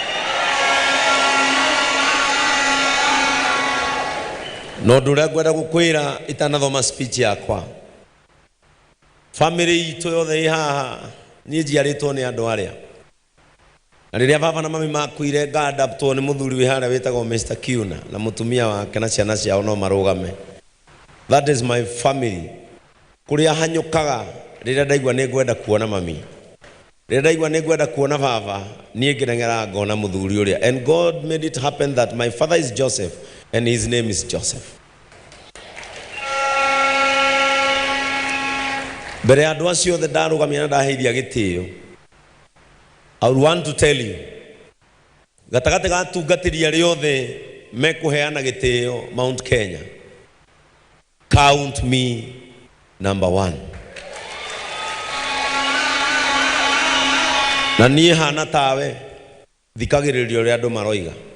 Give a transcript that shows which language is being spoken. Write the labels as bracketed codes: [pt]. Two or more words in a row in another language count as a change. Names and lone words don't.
[ki] No ũndũ ũrĩa ngwenda gũkwĩra itanathoma speech yakwa, family itũ yothe ĩ haha niĩ njiarĩtwo nĩ andũ arĩa Na riria baba na mami makuire ngadaptwo ni muthuri wi haria witagwo Mr. Kiuna na mutumia wake na ciana ciao no marugame. [en] That is my family. [ki] Kuria hanyukaga riria ndaigua ni ngwenda kuona mami. Riria ndaigua ni ngwenda kuona baba nie ngirengera ngona muthuri uria. [en] And God made it happen that my father is Joseph and his name is Joseph. [ki] Bere andu acio the ndarugamia na ndaheithia gitio. [en] I would want to tell you, [ki] gatagate ga tungatiria riothe mekuheana gitio Mount Kenya, [en] count me number 1. [ki] Na niĩ hana tawe thikagĩrĩria ũrĩa andũ maroiga.